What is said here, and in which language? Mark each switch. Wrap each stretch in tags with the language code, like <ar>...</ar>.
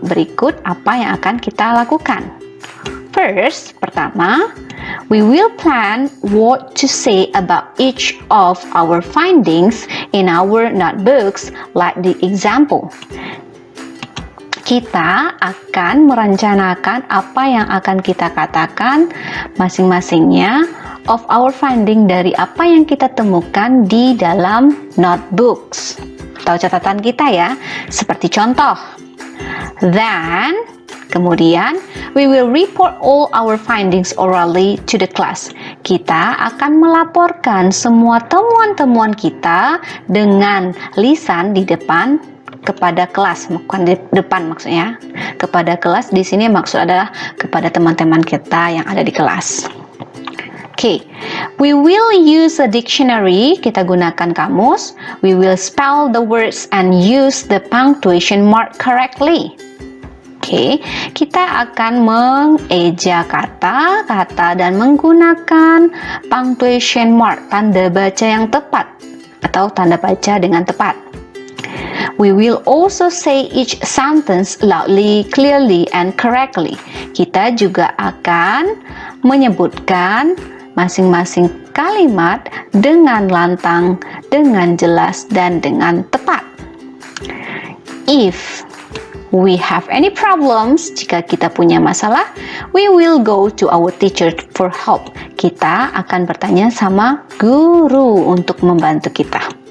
<id>Berikut apa yang akan kita lakukan.</id> <en>First,</en> <id>pertama,</id> <en>we will plan what to say about each of our findings in our notebooks, like the example.</en> <id>Kita akan merencanakan apa yang akan kita katakan masing-masingnya</id> <en>of our finding</en> <id>dari apa yang kita temukan di dalam notebooks atau catatan kita ya, seperti contoh.</id> <en>Then,</en> <id>kemudian,</id> <en>we will report all our findings orally to the class.</en> <id>Kita akan melaporkan semua temuan-temuan kita dengan lisan di depan kepada kelas, bukan di depan maksudnya. Kepada kelas di sini maksud adalah kepada teman-teman kita yang ada di kelas.</id> <en>Oke, we will use a dictionary.</en> <id>Kita gunakan kamus.</id> <en>We will spell the words and use the punctuation mark correctly.</en> <id>Oke, kita akan mengeja kata-kata dan menggunakan punctuation mark, tanda baca yang tepat atau tanda baca dengan tepat.</id> <en>We will also say each sentence loudly, clearly, and correctly.</en> <id>Kita juga akan menyebutkan masing-masing kalimat dengan lantang, dengan jelas, dan dengan tepat.</id> <en>If we have any problems,</en> <id>jika kita punya masalah,</id> <en>we will go to our teacher for help.</en> <id>Kita akan bertanya sama guru untuk membantu kita.</id>